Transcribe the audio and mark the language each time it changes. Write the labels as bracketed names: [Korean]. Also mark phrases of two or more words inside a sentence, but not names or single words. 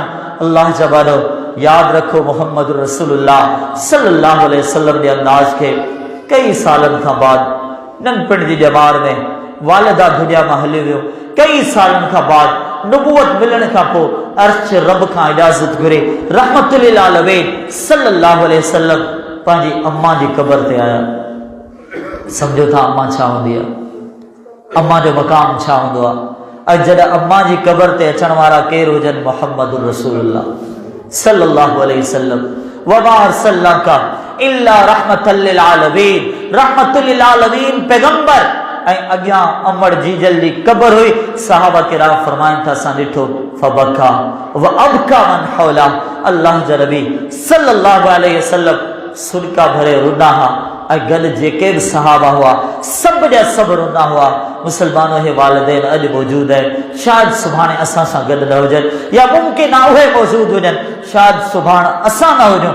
[Sindhi] अल्लाह जा वारो यादि रखो मोहम्मद रसूलुल्लाह [Arabic] صلى الله عليه وسلم [Sindhi] जे अंदाज़ खे कई सालनि खां बाद नंढपण जी ॼमार में वालिदा दुनिया मां हली वियो। कई सालनि खां बाद नुबुवत मिलण खां पोइ अर्श रब खां इजाज़त घुरे [Arabic] رحمة العالمين صلى الله عليه وسلم [Sindhi] पंहिंजी अम्मा जी क़बर ते आया। सम्झो था अम्मा छा हूंदी आहे, अम्मा जो मक़ाम छा हूंदो आहे। ऐं जॾहिं अम्मा जी क़बर ते अचण वारा केरु हुजनि मुहम्मद रसूलुल्लाह [Arabic] صلى الله عليه وسلم وما أرسلناك إلا رحمة للعالمين, رحمة للعالمين [Sindhi] पैगंबर। ऐं अॻियां अमर जीजल जी क़बर हुई। सहाबा किराम फरमाइनि था असां ॾिठो [Arabic] فبكى وأبكى من حوله, [Sindhi] अल्लाह जा नबी [Arabic] صلى الله عليه وسلم [Sindhi] सुरका भरे रुना हा ऐं गॾु जेके बि सहाबा हुआ सभु जा सभु रुना हुआ। मुसलमानों जे वालिदैन अॼु मौजूदु आहिनि, शायदि सुभाणे असां सां गॾु न हुजनि या मुमकिन आहे उहे मौजूदु हुजनि, शायदि सुभाणे असां न हुजूं।